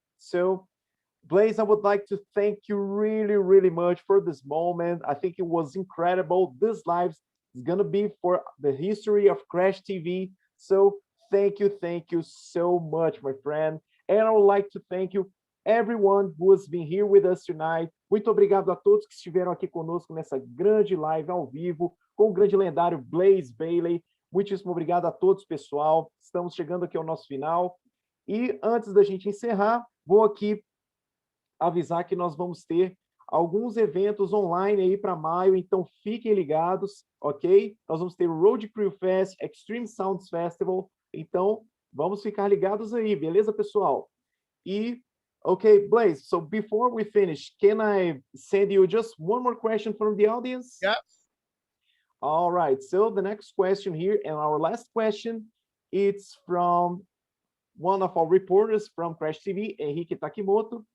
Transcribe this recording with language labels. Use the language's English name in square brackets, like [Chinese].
[English] So, Blaze, I would like to thank you really, really much for this moment. I think it was incredible. This live is going to be for the history of Crash TV. So thank you so much, my friend. And I would like to thank you everyone who has been here with us tonight. [Portuguese] Muito obrigado a todos que estiveram aqui conosco nessa grande live ao vivo com o grande lendário Blaze Bayley. Muitíssimo obrigado a todos, pessoal. Estamos chegando aqui ao nosso final. E antes da gente encerrar, vou aqui avisar que nós vamos ter alguns eventos online aí para maio, então fiquem ligados, ok? Nós vamos ter o Road Crew Fest, Extreme Sounds Festival, então vamos ficar ligados aí, beleza, pessoal? [English] E, okay, Blaze, so before we finish, can I send you just one more question from the audience? Yeah. All right, so the next question here, and our last question, it's from one of our reporters from Crash TV, Henrique Takimoto.